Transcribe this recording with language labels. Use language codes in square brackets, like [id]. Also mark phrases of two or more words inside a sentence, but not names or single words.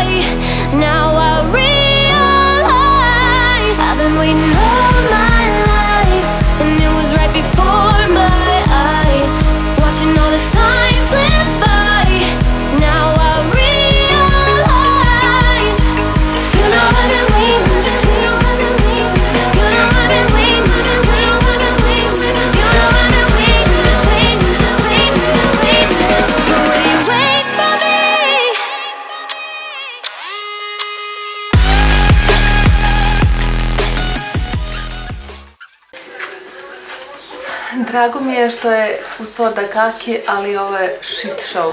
[en] Now I realize, I've been waiting all my life, and it was right before my eyes, watching all this time slip by. Now I realize, you know I've been waiting, you know I've been waiting, you know I've been waiting, you know I've been waiting, you know I've been [bs] Drago mi je što je uspio da kaki, ali ovo je [en] shit show.